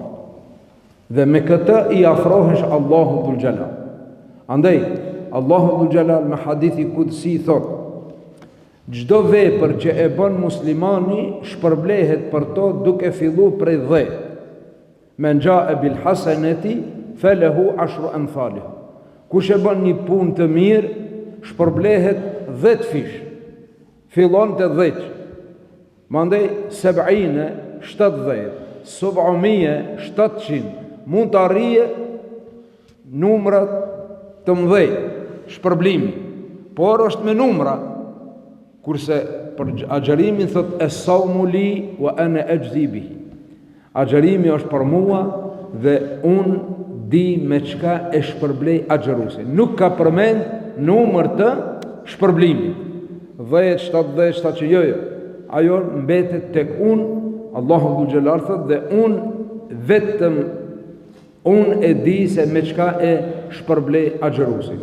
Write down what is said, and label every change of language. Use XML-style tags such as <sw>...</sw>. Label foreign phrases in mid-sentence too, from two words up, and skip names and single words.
<sq>Dhe me këtë i afrohesh Allahu</sq> <ar>ذو الجلال.</ar> <sq>Andaj, Allahu</sq> <ar>ذو الجلال</ar> <sq>me hadithi kudsi thot: çdo vepër që e bën muslimani shpërblehet për to duke filluar prej dhe.</sq> <ar>من جاء بالحسنة فله عشر أمثالها.</ar> <sq>Kush e bën një punë të mirë, shpërblehet 10 fish. Fillon te 10. Mandej 70, 70, 700, 700. Mund të arrije numrat të mëdhej shpërblimi, por është me numra. Kurse për agjerimin thot</sq> <ar>الصوم لي وأنا أجزي به.</ar> <sq>Agjerimi është për mua dhe unë di me çka e shpërblej agjerusin. Nuk ka përmend numër të shpërblimit. 10, 70, 700, jo. Ajo mbetet tek unë, Allahu</sq> <ar>ذو الجلال</ar> <sq>thot, dhe unë vetëm unë e di se me çka e shpërblej agjerusin.</sq>